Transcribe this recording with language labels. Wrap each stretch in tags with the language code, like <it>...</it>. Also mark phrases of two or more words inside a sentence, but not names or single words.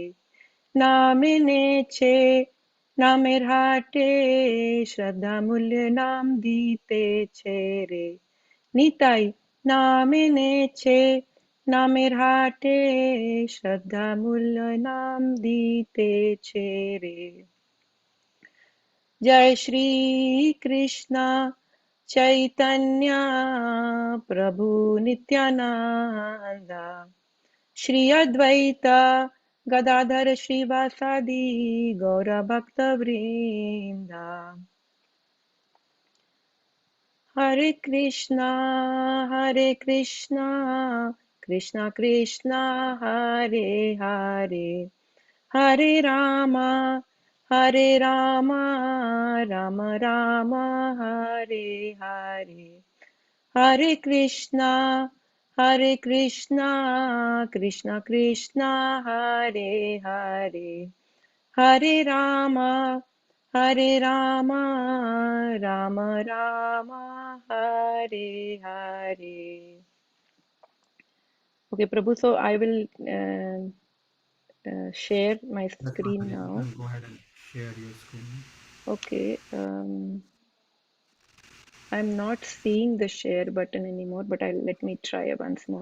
<bn>নামিনে ছে নামের হাটে শ্রদ্ধামূল্য নাম দিতে ছে রে। নিতাই নামিনে ছে নামের হাটে শ্রদ্ধামূল্য নাম দিতে ছে রে।</bn> <sa>जय श्री कृष्ण चैतन्य प्रभु नित्यानंद श्री अद्वैत गदाधर श्रीवासादि गौर भक्त वृंदा। हरे कृष्णा कृष्णा कृष्णा हरे हरे, हरे राम राम राम हरे हरे। हरे कृष्णा कृष्णा कृष्णा हरे हरे, हरे राम राम राम राम हरे हरे।</sa> <en>Okay, Prabhu, so I will share my Yes, screen Mataji, you now. can go ahead and share your screen. Okay, I'm not seeing the share button anymore, but let me try once more.</en>